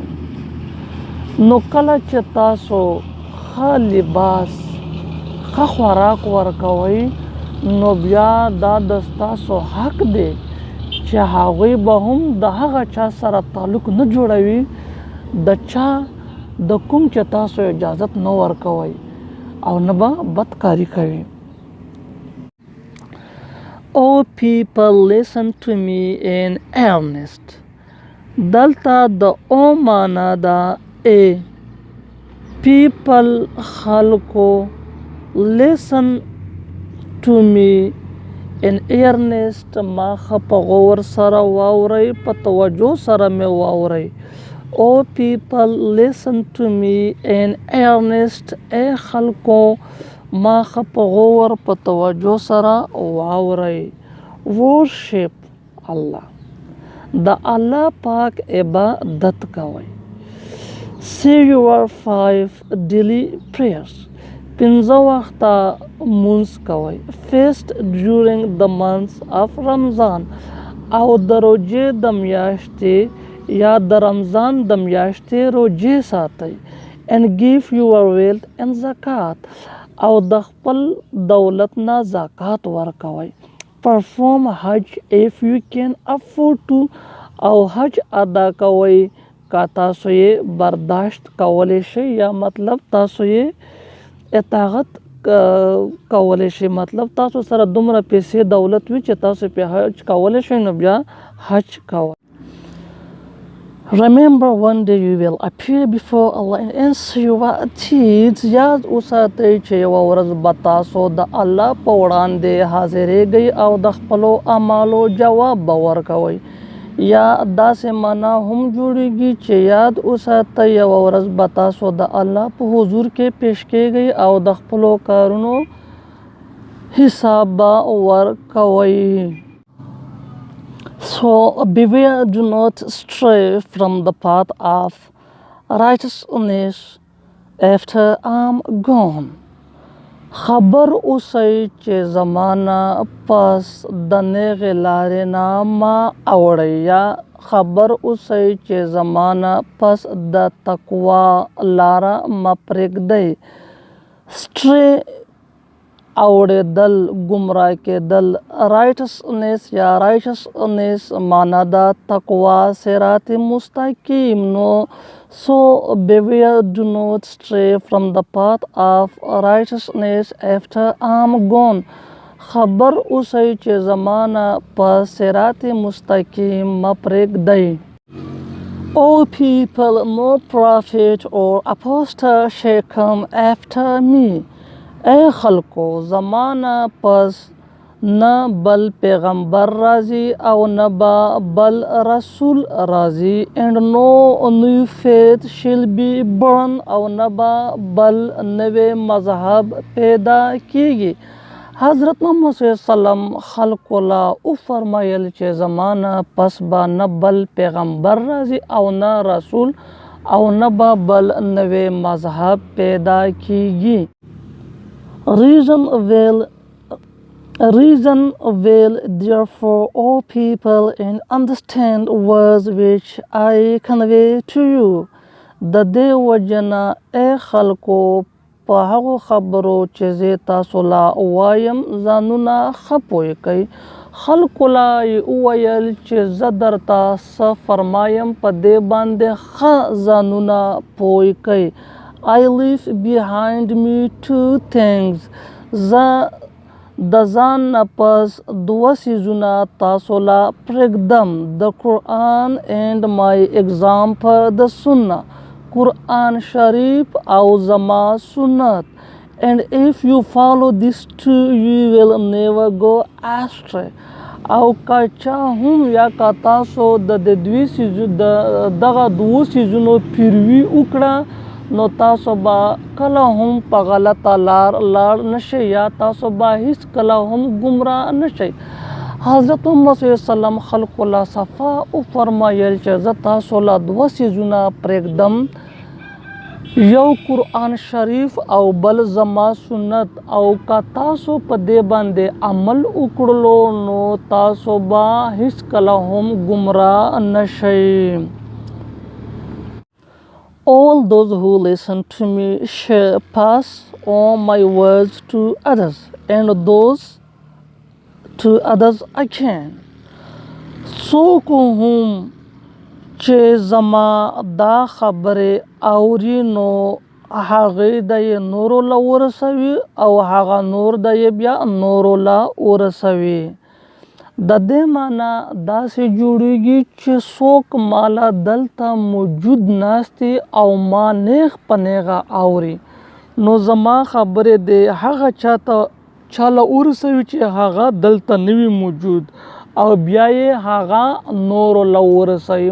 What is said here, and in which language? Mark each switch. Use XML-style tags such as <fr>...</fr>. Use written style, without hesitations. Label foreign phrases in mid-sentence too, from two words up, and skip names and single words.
<ps>نو کله چې تاسو ښه لباس ښه خوراک ورکوئ نو بیا دا د ستاسو حق دی چې هغوی به هم د هغه چا سره تعلق نه جوړوي د چا د کوم چې تاسو اجازت نه ورکوئ او نه به بدکاري کوي.</ps> <en>Oh people, listen to me in earnest.</en> <ps>دلته د او معنا ده ای people خلکو</ps> <en>listen to me in earnest</en> <ps>ما ښه په غور سره واورئ په توجه سره مې واورئ.</ps> <en>Oh people listen to me in earnest</en> <ps>ای خلکو ما ښه په غور په توجه سره واورئ. worship الله د الله پاک عبادت کوئ.</ps> <en>say your 5 daily prayers</en> <ps>پنځه وخته مونځ کوئ.</ps> <en>fast during the month of Ramadan</en> <ps>او د روژې د میاشتې یا د رمضان د میاشتې روژې ساتئ.</ps> <en>and give your wealth and zakat</en> <ps>او د خپل دولت نه زکات ورکوئ.</ps> <en>perform حج if you can afford to</en> <ps>او حج ادا کوئ که تاسو یې برداشت کولی شئ یا مطلب تاسو یې اطاعت کولی شئ. مطلب تاسو سره دومره پیسې دولت وي چې تاسو پې حج کولی شئ نو بیا حج کوئ.</ps> <en>Remember one day you will appear before Allah and answer your deeds.</en> <ps>یاد وساتئ چې یوه ورځ به تاسو د الله په وړاندې حاضرېږئ او د خپلو اعمالو جواب به ورکوئ. یا داسې معنا هم جوړیږي چې یاد وساتئ یوه ورځ به تاسو د الله په حضور کې پیش کیږئ او د خپلو کارونو حساب به ورکوئ.</ps> <en>So beware, do not stray from the path of righteousness after I'm gone.</en> <ps>خبر اوسئ چې زمانه پس د نیغې لارې نه مه اوړئ یا خبر اوسئ چې زمانه پس د تقوا لاره مه پرېږدئ. stray اوړېدل ګمراه کېدل. رایټسنس یا رایټسنس معنا ده تقوا صراط مستقیم.</ps> <en>نو so beware, do not stray from the path of righteousness after I'm gone.</en> <ps>خبر اوسئ چې زمانه په صراط مستقیم مه پرېږدئ.</ps> <en>O people, no prophet or apostle shall come after me.</en> <ps>ای خلکو زمانه پس نه بل پیغمبر راځي او نه به بل رسول راځي.</ps> <en>and no new faith shall be born</en> <ps>او نه به بل نوی مذهب پیدا کیږي. حضرت محمد صلی الله علیه وسلم خلکو لا وفرمایل چې زمانه پس به نه بل پیغمبر راځي او نه رسول او نه به بل نوی مذهب پیدا کیږي.</ps> <en>Reason well therefore all people and understand words which I convey to you.</en> <ps>د دې وجنه ای خلکو په هغو خبرو چې زه تاسو لا وایم ځانونه ښه پوه کړئ. خلکو لا یې وویل چې زه درته څه فرمایم په دې باندې ښه ځانونه پوه کړئ.</ps> <en>I leave behind me 2 things.</en> <ps>زه د ځان نه پس 2 څیزونه تاسو لا پرېږدم.</ps> <en>the Quran and my example the Sunnah.</en> <ps>قرآن شریف او زما سنت.</ps> <en>and if you follow these 2 you will never go astray.</en> <ps>او که چا هم یا که تاسو د دغه 2 څیزونو پیروي وکړه نو تاسو به کله هم په غلطه لار لاړ نشئ یا تاسو به هیڅ کله هم ګمراه نشئ. حضرت محمد صلی الله علیه وسلم خلق الله صفا او فرمایل چې زه تاسو له دوه څیزونه پرېږدم یو قرآن شریف او بل زما سنت او که تاسو په دې باندې عمل وکړلو نو تاسو به هیڅکله هم ګمراه نشئ.</ps> <en>All those who listen to me shall pass on my words to others and those to others again.</en> <ps>څوک هم چې زما دا خبرې اوري نو هغې د یې نورو له ورسوي او هغه نور د یې بیا نورو له ورسوي. د دې معنی داسې جوړیږي چې څوک مالا دلته موجود ناستي او ما نیغ په نیغه اوري نو زما خبرې د هغه چاله ورسوي چې هغه دلته نوي موجود او بیا یې هغه نورو له ورسوي.</ps>